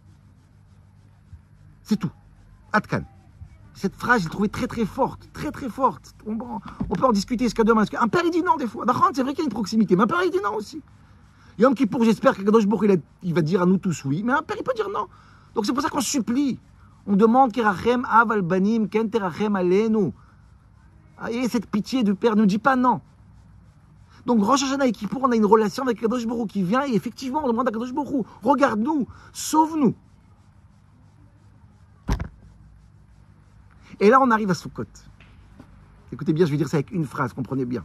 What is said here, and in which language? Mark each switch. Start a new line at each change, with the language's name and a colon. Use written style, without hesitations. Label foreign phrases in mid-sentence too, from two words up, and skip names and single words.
French: C'est tout. Atkan. Cette phrase, je l'ai trouvée très très forte. Très très forte. On peut en discuter jusqu'à demain. Un père, il dit non des fois. D'accord, c'est vrai qu'il y a une proximité. Mais un père, il dit non aussi. Yom Kippour, j'espère que
Hebrew: קדוש ברוך הוא,
French: il va dire à nous tous oui. Mais un père, il peut dire non. Donc c'est pour ça qu'on supplie. On demande
Hebrew: כרחם אב על בנים כן תרחם עלינו.
French: Et cette pitié du père ne dit pas non. Donc Rosh Hashanah et Kippour, on a une relation avec
Hebrew: קדוש ברוך הוא
French: qui vient et effectivement, on demande à
Hebrew: קדוש ברוך הוא,
French: regarde-nous, sauve-nous. Et là, on arrive à Sukkot. Écoutez bien, je vais dire ça avec une phrase, comprenez bien.